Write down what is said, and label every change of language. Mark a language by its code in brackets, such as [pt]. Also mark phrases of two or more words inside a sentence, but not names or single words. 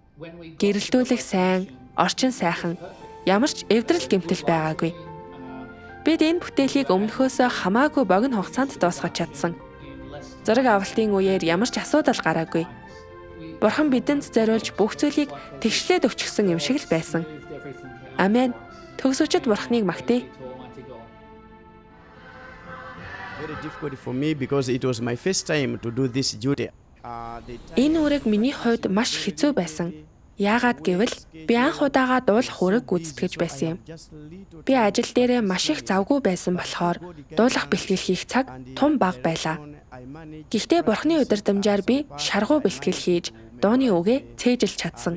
[mn] Гэрэлтүүлэх сайн, орчин сайхан, ямар ч эвдрэл гэмтэл байгаагүй. Бид энэ бүтээлийг өмнөхөөсөө хамаагүй богино хугацаанд дуусгаж чадсан. Зураг авалтын үеэр ямар ч асуудал гараагүй. Бурхан бидэнд зориулж бүх зүйлийг тэгшлээд өчгсөн юм шиг л байсан. Амен. Төгсөчд Бурханыг магтъя. [en] Very difficult for me because it was my first time to do this duty. [mn] Энэ үрэг миний хувьд маш хэцүү байсан. Яагаад гэвэл би анх удаага дуулах үрэг гүйцэтгэж байсан юм. Би ажил дээрээ маш их завгүй байсан болохоор дуулах бэлтгэл хийх цаг тун бага байлаа. Гэхдээ Бурханы удирдамжаар би шаргуу бэлтгэл хийж дууны үгээ цээжилж чадсан.